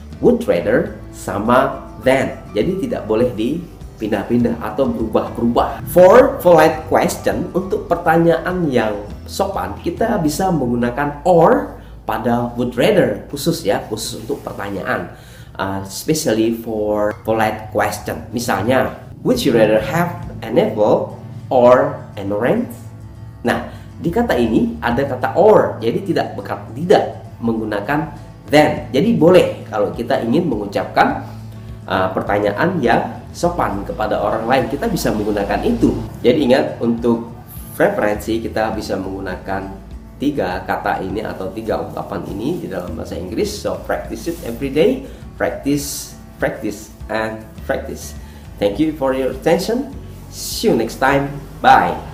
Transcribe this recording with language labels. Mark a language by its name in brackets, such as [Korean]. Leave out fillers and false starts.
[English] Would rather sama than. [Indonesian] Jadi tidak boleh dipindah-pindah atau berubah-berubah. [English] For polite question, [Indonesian] untuk pertanyaan yang sopan, kita bisa menggunakan or pada would rather, khusus ya, khusus untuk pertanyaan. [English] Especially for polite question. Misalnya, would you rather have an apple or an orange? [Indonesian] Nah, di kata ini ada kata or, jadi tidak menggunakan then. Jadi boleh kalau kita ingin mengucapkan pertanyaan yang sopan kepada orang lain, kita bisa menggunakan itu. Jadi ingat, untuk preferensi kita bisa menggunakan 3 kata ini atau 3 ungkapan ini di dalam bahasa Inggris. [English] So practice it every day. Practice, practice, and practice. Thank you for your attention. See you next time. Bye.